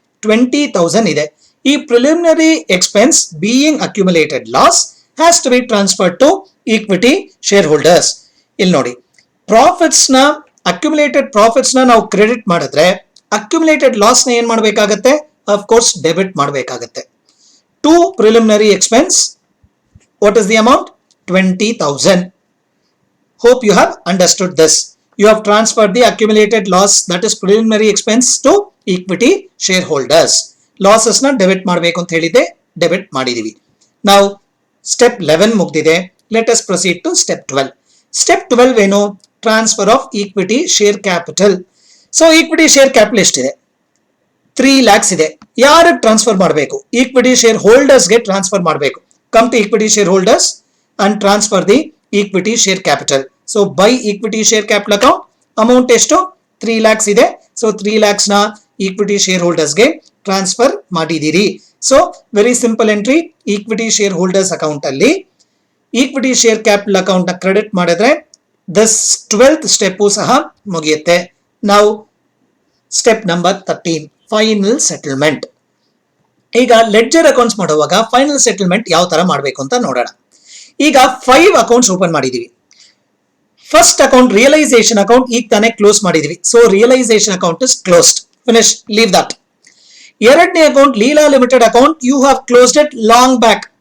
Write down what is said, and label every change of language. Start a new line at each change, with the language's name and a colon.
English: 20,000
Kannada: ಇದೆ. ಈ
English: Preliminary expense being accumulated loss has to be transferred to equity share holders.
Kannada: ಇಲ್ಲಿ ನೋಡಿ, profits ನ ಅಕ್ಯುಮುಲೇಟೆಡ್ ಪ್ರಾಫಿಟ್ಸ್ ನ ನಾವು ಕ್ರೆಡಿಟ್ ಮಾಡಿದ್ರೆ ಅಕ್ಯುಮುಲೇಟೆಡ್ ಲಾಸ್ ನ ಏನ್ ಮಾಡಬೇಕಾಗತ್ತೆ?
English: of course
Kannada: ಡೆಬಿಟ್ ಮಾಡಬೇಕಾಗತ್ತೆ.
English: To preliminary expense, what is the amount? 20,000. Hope you have understood this. You have transferred the accumulated loss, that is preliminary expense, to equity shareholders.
Kannada: Losses na debit ಮಾಡಬೇಕು ಅಂತ ಹೇಳಿದೆ, debit ಮಾಡಿದೀವಿ.
English: Now step 11
Kannada: ಮುಗ್ದಿದೆ.
English: Let us proceed to step 12. Step 12
Kannada: ಏನು?
English: Transfer of equity share capital. So equity share capital
Kannada: ಎಷ್ಟಿದೆ? 3 lakhs ಇದೆ. ಯಾರಿಗೆ transfer ಮಾಡಬೇಕು? ಈಕ್ವಿಟಿ ಶೇರ್ ಹೋಲ್ಡರ್ಸ್ ಗೆ ಟ್ರಾನ್ಸ್ಫರ್ ಮಾಡಬೇಕು.
English: Come to equity shareholders and transfer the equity share capital. So by equity share capital account amount
Kannada: ಎಷ್ಟು?
English: 3 lakhs
Kannada: ಇದೆ. So 3 lakhs na equity shareholders ಗೆ transfer ಮಾಡಿದಿರಿ. So very simple entry, equity shareholders account ಅಲ್ಲಿ equity share capital account ನ credit ಮಾಡಿದ್ರೆ this 12th step ಸಹ ಮುಗಿಯುತ್ತೆ.
English: Now step number 13, final settlement.
Kannada: ಈಗ ಲೆಡ್ಜರ್ ಅಕೌಂಟ್ಸ್ ಮಾಡುವಾಗ ಫೈನಲ್ ಸೆಟಲ್ಮೆಂಟ್ ಯಾವ ತರ ಮಾಡಬೇಕು ಅಂತ ನೋಡೋಣ. ಈಗ 5 ಅಕೌಂಟ್ಸ್ ಓಪನ್ ಮಾಡಿದೀವಿ. ಫಸ್ಟ್ ಅಕೌಂಟ್ ರಿಯಲೈಸೇಷನ್ ಅಕೌಂಟ್ ಈಗ ತಾನೇ ಕ್ಲೋಸ್ ಮಾಡಿದೀವಿ.
English: So realisation account is closed, finish, leave that.
Kannada: ಎರಡನೇ
English: Account Leela limited account, you have closed it long back.